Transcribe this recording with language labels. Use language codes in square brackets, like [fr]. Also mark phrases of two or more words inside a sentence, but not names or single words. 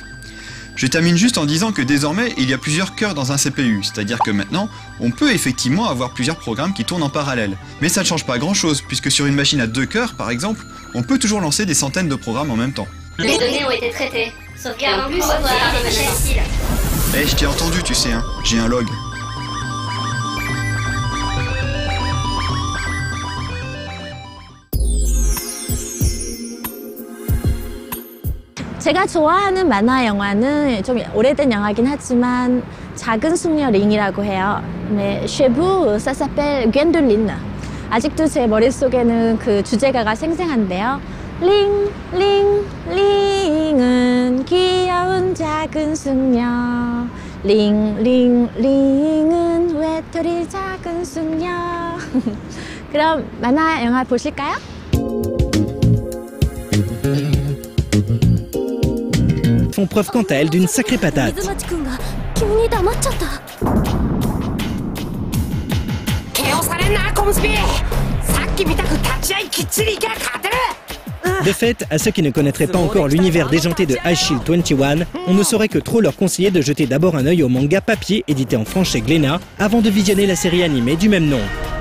[fr] Je termine juste en disant que désormais, il y a plusieurs cœurs dans un CPU, c'est-à-dire que maintenant, on peut effectivement avoir plusieurs programmes qui tournent en parallèle. Mais ça ne change pas grand-chose, puisque sur une machine à 2 cœurs, par exemple, on peut toujours lancer des centaines de programmes en même temps. Les données ont été traitées. Sauvegarde en plus, revoir les machines style. Je t'ai entendu, tu sais, hein. J'ai un log. [ko] 제가 좋아하는 만화 영화는 좀 오래된 영화긴 하지만 작은 숙녀 링이라고 해요. 네, 쉐부 사사펠 괜돌린. 아직도 제 머릿속에는 그 주제가가 생생한데요. 링, 링, 링은 귀여운 작은 숙녀. 링, 링, 링은 외톨이 작은 숙녀. 그럼 만화 영화 보실까요? [fr] Font preuve quant à elles d'une sacrée patate. De fait, à ceux qui ne connaîtraient pas encore l'univers déjanté de High Shield 21, on ne saurait que trop leur conseiller de jeter d'abord un œil au manga papier édité en France chez Glénat, avant de visionner la série animée du même nom.